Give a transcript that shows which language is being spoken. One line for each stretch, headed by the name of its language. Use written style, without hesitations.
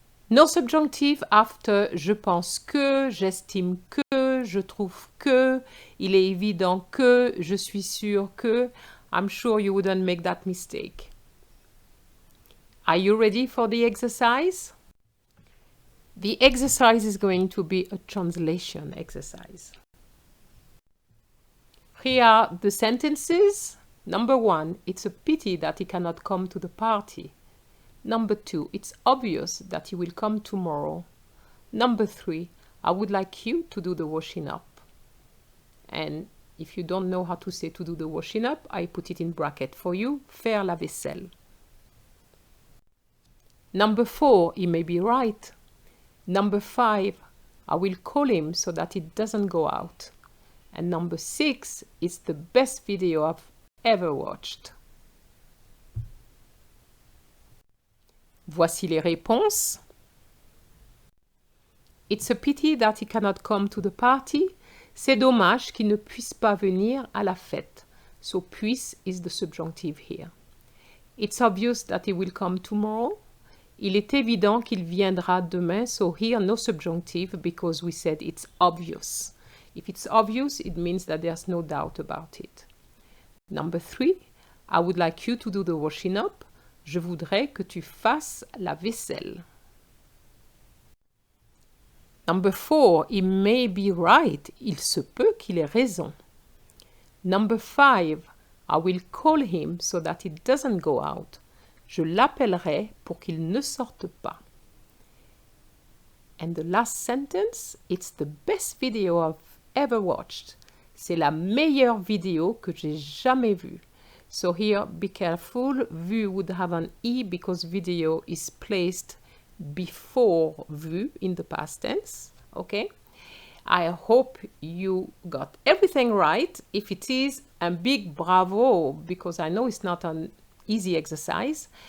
English: No subjunctive after
French: je pense que, j'estime que, je trouve que, il est évident que, je suis sûr que.
English: I'm sure you wouldn't make that mistake. Are you ready for the exercise? The exercise is going to be a translation exercise. Here are the sentences. Number 1, it's a pity that he cannot come to the party. Number 2, it's obvious that he will come tomorrow. Number 3, I would like you to do the washing up. And if you don't know how to say to do the washing up, I put it in bracket for you,
French: faire la vaisselle.
English: Number 4, he may be right. Number 5, I will call him so that it doesn't go out. And number 6, it's the best video I've ever watched.
French: Voici les réponses.
English: It's a pity that he cannot come to the party.
French: C'est dommage qu'il ne puisse pas venir à la fête.
English: So puisse is the subjunctive here. It's obvious that he will come tomorrow.
French: Il est évident qu'il viendra demain.
English: So here no subjunctive because we said it's obvious. If it's obvious, it means that there's no doubt about it. Number 3, I would like you to do the washing up.
French: Je voudrais que tu fasses la vaisselle.
English: Number 4, he may be right.
French: Il se peut qu'il ait raison.
English: Number 5, I will call him so that it doesn't go out.
French: Je l'appellerai pour qu'il ne sorte pas.
English: And the last sentence, it's the best video I've ever watched.
French: C'est la meilleure vidéo que j'ai jamais vue.
English: So here, be careful. Vu would have an E because video is placed before vu in the past tense. Okay? I hope you got everything right. If it is, a big bravo, because I know it's not an easy exercise.